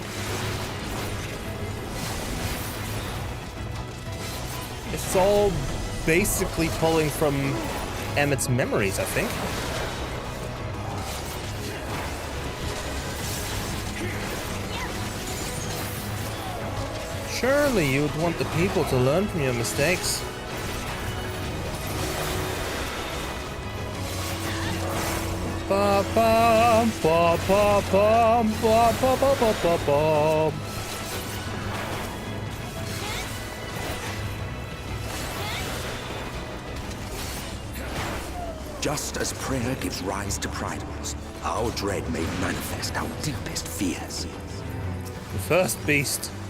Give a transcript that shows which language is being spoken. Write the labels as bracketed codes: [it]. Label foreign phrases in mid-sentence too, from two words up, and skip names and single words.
[en] It's all basically pulling from Emmett's memories, I think. Surely you would want the people to learn from your mistakes. Ba bum ba ba bum ba ba ba ba ba bum. Just as prayer gives rise to prideals, our dread may manifest our deepest fears. The first beast.